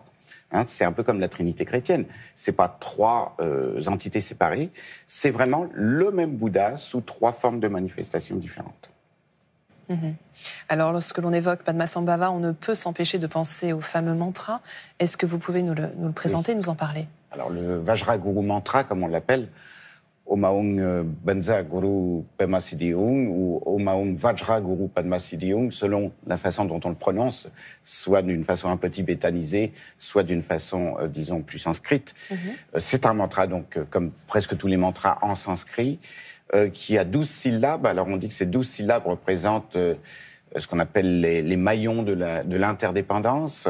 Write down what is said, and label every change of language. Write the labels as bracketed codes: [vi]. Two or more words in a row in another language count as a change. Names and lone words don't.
[fr] C'est un peu comme la Trinité chrétienne. C'est pas 3 entités séparées. C'est vraiment le même Bouddha sous 3 formes de manifestations différentes. Alors, lorsque l'on évoque Padmasambhava, on ne peut s'empêcher de penser au fameux mantra. Est-ce que vous pouvez nous le présenter, nous en parler ? Alors, le Vajraguru mantra, comme on l'appelle, [sa] Om Aum Banza Guru Padma Siddhiyung ou Om Aum Vajraguru Padma Siddhiyung, [fr] selon la façon dont on le prononce, soit d'une façon un peu tibétanisée, soit d'une façon, disons, plus sanscrite. C'est un mantra, donc, comme presque tous les mantras en sanskrit, qui a 12 syllabes. Alors, on dit que ces 12 syllabes représentent ce qu'on appelle les maillons de l'interdépendance.